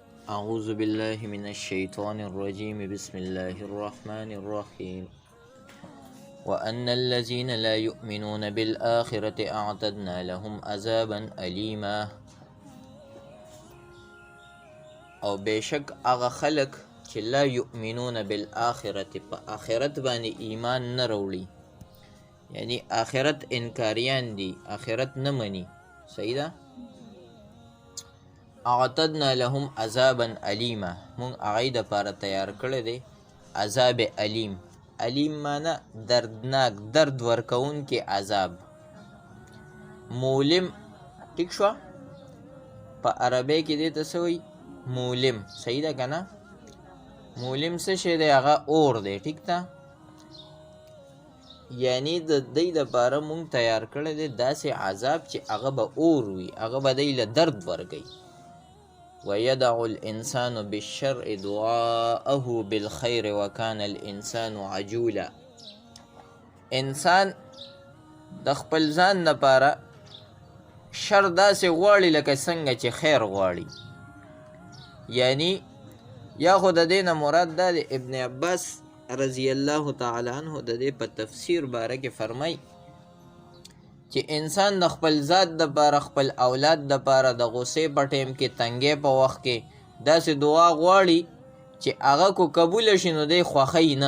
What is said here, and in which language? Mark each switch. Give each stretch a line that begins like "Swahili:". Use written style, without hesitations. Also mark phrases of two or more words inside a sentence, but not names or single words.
Arabic: أعوذ بالله من الشيطان الرجيم بسم الله الرحمن الرحيم وأن الذين لا يؤمنون بالآخرة أعتدنا لهم عذابا أليما.
Pashto: او بشک هغه خلق چې
Arabic: لا یؤمنون بالآخرة
Pashto: په آخرت باندې ایمان نه راوړي، یعنی آخرت انکاریان دي، آخرت نه مني. صحیح ده.
Arabic: اعتدنا لهم عذابا الیما،
Pashto: مونږ هغوی دپاره تیار کړی دی عذاب علیم. علیم معنی دردناک، درد ورکوونکی عذاب. مولم، ټیک شوه، په عربی کې دې ته څه وایي؟ مولم. صحیح ده که نه؟ مولم څه شی دی؟ هغه اور دی. ټیک ده. یعنی د دی دپاره مونږ تیار کړی دی داسې عذاب چې هغه به اور وي، هغه به دی له درد ورکوي.
Arabic: ويدع الإنسان بالشر دعاءه بالخير وكان الإنسان عجولا.
Pashto: انسان د خپل ځان لپاره شر داسې غواړي لکه څنګه چې خیر غواړي. یعنی یا خو د دې نه مراد دا د ابن عباس
Arabic: رضی الله تعالی عنه
Pashto: د دې په تفسیر باره کې فرمای چې انسان د خپل ذات دپاره، خپل اولاد دپاره د غصې په ټیم کې، تنګۍ په وخت کې داسې دعا غواړي چې هغه کو قبوله شي نو دی خوښوي نه.